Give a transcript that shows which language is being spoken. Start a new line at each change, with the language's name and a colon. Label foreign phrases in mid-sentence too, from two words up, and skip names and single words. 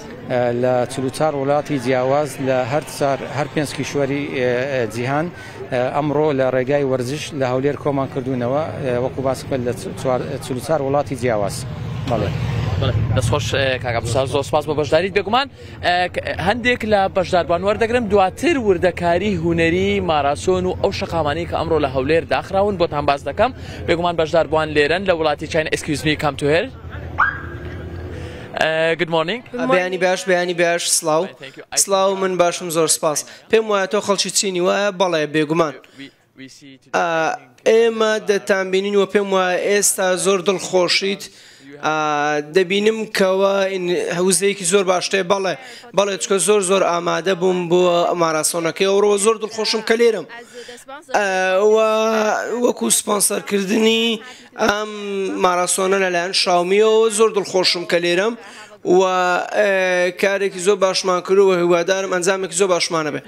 Central Kurdish: لە 44 وڵاتی جیاواز لە هەر 5 کیشوەری جیهان ئەمڕۆ لە ڕێگای وەرزش لە هەولێر کۆمان کردوونەوە وەکو باسکل لە 44 وڵاتی جیاواز. دەستخۆش کاکەبوسار زۆر سپاس بۆ بەشداریت بێگومان هەندێک لە بەشداربووان وەردەگرم دواتر وردەکاری هونەری ماراسۆن و ئەو شەقامانەی کە ئەمڕۆ لە هەولێر داخراون بۆتان باز دەکەم بێگومان بەشداربووان لێرەن لە وڵاتی چین.
English: Excuse me, come to here. Good morning.
Central Kurdish: بەیانی باش سلااو من باشم زۆر سپاس پێم وایە تۆ خەڵکی چینی وایە بەڵێ بێگومان ئێمە دەتانبینین و پێم وایە ئێستا زۆر دڵخۆشیت دەبینم کەوە هەوزەیەکی زۆر باشتێ بەڵێ چکە زۆر ئامادە بووم بۆ ماراسۆنەکەی ئەوڕۆ زۆر دڵخۆشم کە لێرم وەکو سپۆنسەرکردنی ئەم ماراسۆنە لەلایەن شاومیەوە زۆر دڵخۆشم کە لێرم و کارێکی زۆر باشمان کردووە هیوادارم ئەنجامێکی زۆر باشمانە بێ.